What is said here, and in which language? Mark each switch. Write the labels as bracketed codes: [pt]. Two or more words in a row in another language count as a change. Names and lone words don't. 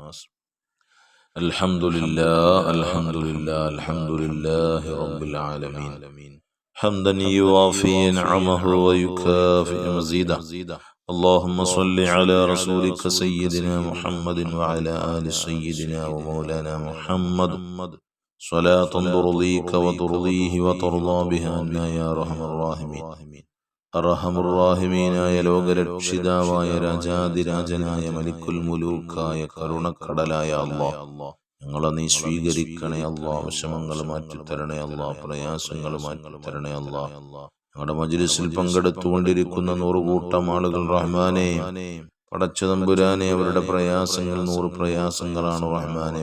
[ar] الحمد لله الحمد لله الحمد لله رب العالمين حمدا يوافي نعمه ويكافئ مزيده. اللهم صل على رسولك سيدنا محمد وعلى آل سيدنا ومولانا محمد صلاة ترضيك وترضيه وترضى بها عنا يا أرحم الراحمين. أرحم الراحمين [ml] ആയ ലോകരക്ഷിതാവായ രാജാതിരാജനായ മലിക്കുൽ മുലൂക്കായ കരുണക്കടലായ അല്ലാഹ്, ഞങ്ങളെ നീ സ്വീകരിക്കണേ അല്ലാഹ്. വിഷമങ്ങൾ മാറ്റിത്തരണേ അല്ലാഹ്. പ്രയാസങ്ങൾ മാറ്റിത്തരണേ അല്ലാഹ്. ഞങ്ങളുടെ മജ്‌ലിസിൽ പങ്കെടുത്തുകൊണ്ടിരിക്കുന്ന 100 കൂട്ടം ആളുകൾ റഹ്മാനേ, പടച്ച തമ്പുരാനെ, അവരുടെ പ്രയാസങ്ങൾ 100 പ്രയാസങ്ങളാണ് റഹ്മാനെ.